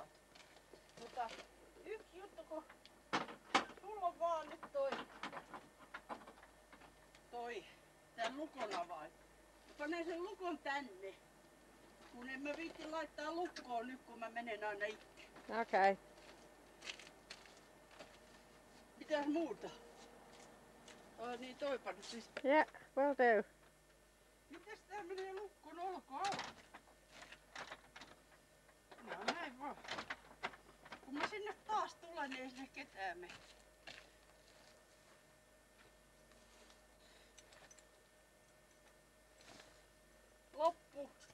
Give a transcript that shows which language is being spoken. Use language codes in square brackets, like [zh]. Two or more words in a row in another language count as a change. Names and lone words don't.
[fi] Mutta yksi juttu, kun sulla on vaan nyt tän lukon avain. Pane sen lukon tänne. Kun en mä viitti laittaa lukkoon nyt, kun mä menen aina itse. Okay. Mitäs muuta? Niin toipa nyt siis. [en] Yeah, will do. [fi] Mitäs tää menee lukkoon olkoon auki? No näin vaan. Kun mä sinne taas tulen, niin ei sinne ketään mene. Loppu.